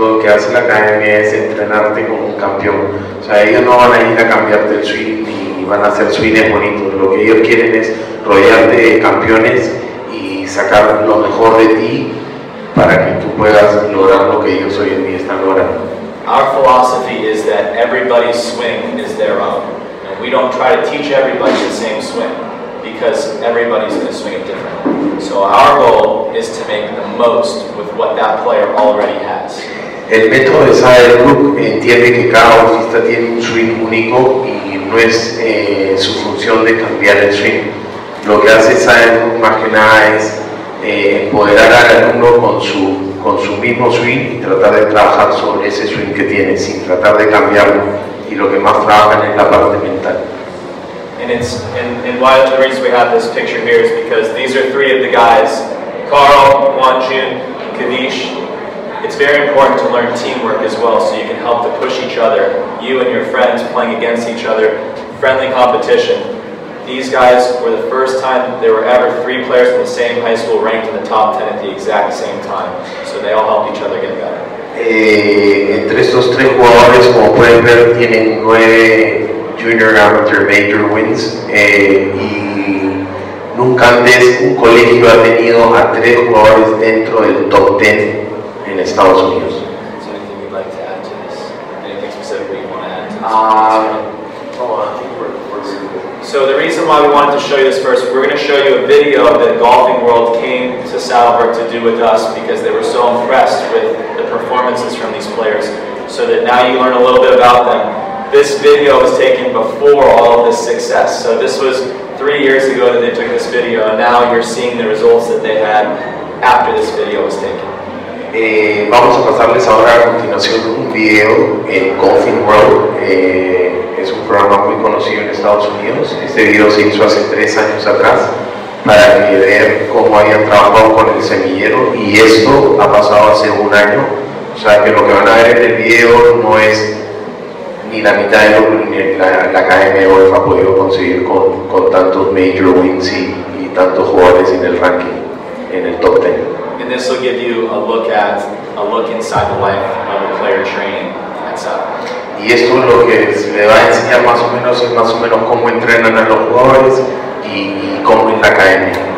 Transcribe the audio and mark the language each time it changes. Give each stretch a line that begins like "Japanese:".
Spanish: Lo que hace la academia es entrenarte como un campeón. O sea, ellos no van a ir a cambiarte el swing ni van a hacer swings bonitos. Lo que ellos quieren es rodearte de campeones y sacar lo mejor de ti para que tú puedas lograr lo que ellos hoy en día están logrando.
English: Our philosophy is that everybody's swing is their own. And we don't try to teach everybody the same swing, because everybody's going to swing it differently. So our goal is to make the most with what that player already has.
Spanish: El método de Saddlebrook entiende que cada golfista tiene un swing único y no es su función de cambiar el swing. Lo que hace Saddlebrook más que nada es empoderar al alumno con su mismo swing y tratar de trabajar sobre ese swing que tiene sin tratar de cambiarlo, y lo que más trabajan es la parte mental.
English: And why the reason we have this picture here is because these are three of the guys, Carl, Wanjun, Kavish. It's very important to learn teamwork as well, so you can help to push each other, you and your friends playing against each other, friendly competition. These guys were the first time there were ever three players in the same high school ranked in the top 10 at the exact same time. So they all helped each other get better.
Spanish: Entre estos tres jugadores, como pueden ver, tienen 9
English: Junior Amateur Major wins
Spanish: y nunca antes un colegio ha tenido a 3 jugadores dentro del top 10 en Estados Unidos.
English: So anything you'd like to add to this? Anything specifically you want to add to this? I think we're So the reason why we wanted to show you this first, we're going to show you a video that Golfing World came to Saddlebrook to do with us because they were so impressed with the performances from these players, so that now you learn a little bit about them. This video was taken before all of this success. So this was 3 years ago that they took this video, and now you're seeing the results that they had after this video was taken.
Spanish: Vamos a pasarles ahora a continuación un video en Golfing World. Es un programa muy conocido en Estados Unidos. Este video se hizo hace 3 años atrás para ver cómo habían trabajado con el semillero, y esto ha pasado hace 1 año. O sea que lo que van a ver en el video no es ni la mitad de lo que la Academia de Golf ha podido conseguir con tantos
English: major wins
Spanish: y tantos jugadores en el ranking, en el top 10.
English: And this will give you a look inside the life of a player training at Saddlebrook.
Spanish: Y esto lo que le va a enseñar más o menos cómo entrenan a los jugadores y cómo es la academia.